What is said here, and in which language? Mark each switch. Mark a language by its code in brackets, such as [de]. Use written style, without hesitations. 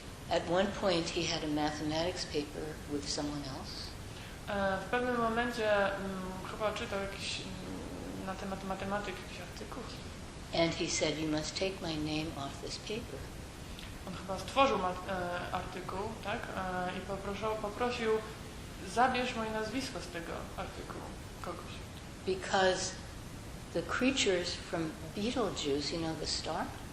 [en] At one point he had a mathematics paper with someone else. [pl] W pewnym momencie chyba czytał jakiś na temat matematyki jakiś artykuł. [en] And he said, you must take my name off this paper. [pl] On chyba stworzył artykuł, tak? I poprosił, zabierz moje nazwisko z tego artykułu kogoś. [en] Because the creatures from Beetlejuice, you know the star?